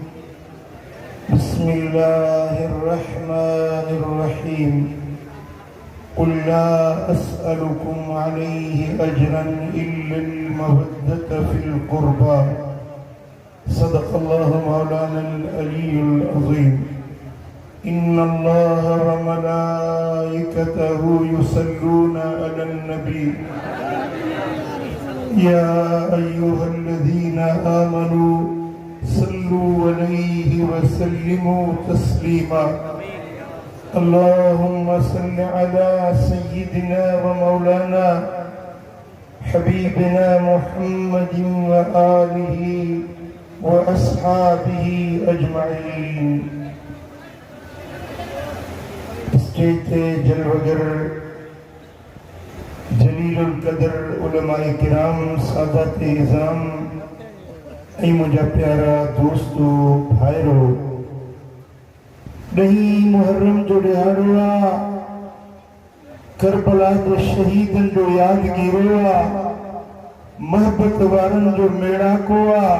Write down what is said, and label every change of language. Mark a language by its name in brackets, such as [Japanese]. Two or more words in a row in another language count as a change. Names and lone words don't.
[Arabic] بسم الله الرحمن الرحيم. قل لا أسألكم عليه أجرا إلا المودة في القربى. صدق الله مولانا العلي العظيم. إن الله وملائكته يصلون على النبي يا أيها الذين آمنوا صلوا عليه وسلموا تسليما. اللهم صل على سيدنا ومولانا حبيبنا محمد وآله وأصحابه أجمعين. [Sindhi] स्टेज ते जलवगर जलीलुल कदर उलमाए किराम सादात इज़ाम ऐं मुंहिंजा प्यारा दोस्तो भाइरो, ॾहीं मुहर्रम जो ॾिहाड़ो आहे, करबला जे शहीदनि जो यादगीरो आहे, महबत वारनि जो मेड़ाको आहे।